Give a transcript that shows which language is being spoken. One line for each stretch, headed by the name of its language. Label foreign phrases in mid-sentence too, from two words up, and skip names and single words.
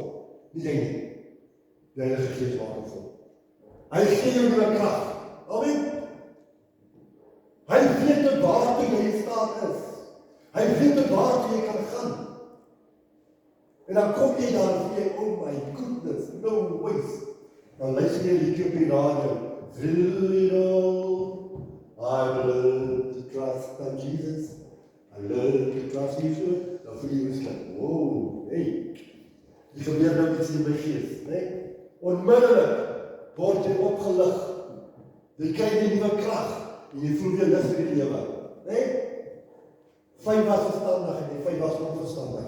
Afrikaans: Nie jy nie. Die Heilige Gees maak hom vol. Hy gee jou die krag. Amen. Hy weet tot waartoe jy in staat is. Hy weet tot waartoe jy kan gaan. En dan kom jy daar en sê,
English: oh my goodness, no ways.
Afrikaans: Dan luister jy liedjie op die radio.
English: Through it all, I learned to trust in Jesus. I learned to trust in Jesus.
Afrikaans: Dan voel jy miskien, wow, hey. Die gebeur nou iets in my gees, né? Onmiddellik word jy opgelig. Jy kry die nuwe krag en jy voel weer lus vir die lewe, né? 5 was verstandig en 5 was onverstandig.